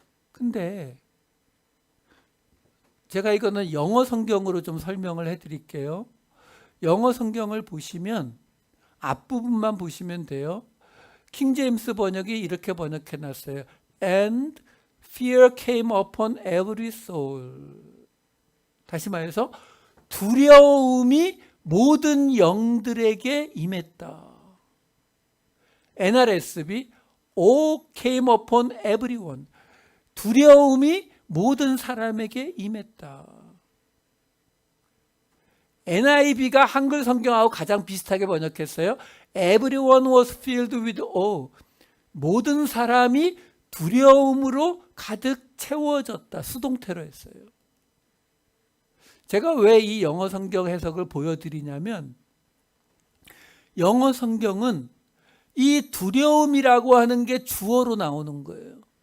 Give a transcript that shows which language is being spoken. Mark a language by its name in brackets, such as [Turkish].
[Korean] 근데 제가 이거는 영어 성경으로 좀 설명을 해드릴게요. 영어 성경을 보시면 앞부분만 보시면 돼요. 킹제임스 번역이 이렇게 번역해 놨어요. [English] and fear came upon every soul. [Korean] 다시 말해서 두려움이 모든 영들에게 임했다. [English] NRSV all came upon everyone. [Korean] 두려움이 모든 사람에게 임했다. NIV가 한글 성경하고 가장 비슷하게 번역했어요. [English] Everyone was filled with awe. [Korean] 모든 사람이 두려움으로 가득 채워졌다. 수동태로 했어요. 제가 왜 이 영어 성경 해석을 보여드리냐면 영어 성경은 이 두려움이라고 하는 게 주어로 나오는 거예요.